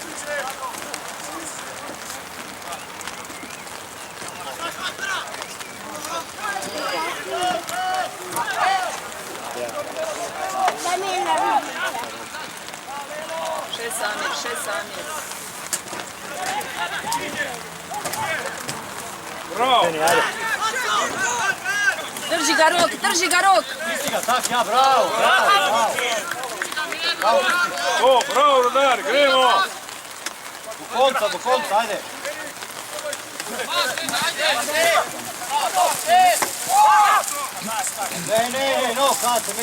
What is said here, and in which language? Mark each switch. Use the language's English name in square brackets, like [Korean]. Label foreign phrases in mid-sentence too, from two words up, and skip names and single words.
[Italian] Dai la vita. [Slovenian] 6 Samir. Bravo! Drži ga rok! Tak, ja, bravo, bravo! O, bravo, Rudar, gremo! Do konca, ajde! Ne, no, [Croatian] kad se